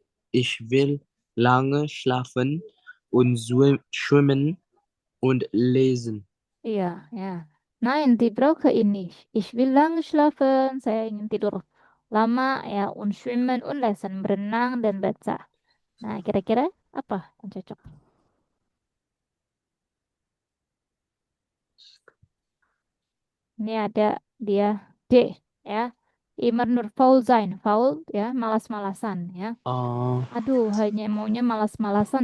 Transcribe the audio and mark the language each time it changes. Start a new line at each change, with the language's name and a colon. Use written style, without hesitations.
German: Ich will lange schlafen und schwimmen und lesen.
Indonesian: Iya, ya.
German: Nein, die brauche ich nicht. Ich will lange schlafen.
Indonesian: Saya ingin tidur lama ya.
German: Und schwimmen und lesen.
Indonesian: Berenang dan baca. Nah, kira-kira apa yang cocok? Ini ada dia D ya.
German: Immer nur faul sein.
Indonesian: Faul ya, malas-malasan ya. Aduh, hanya maunya malas-malasan.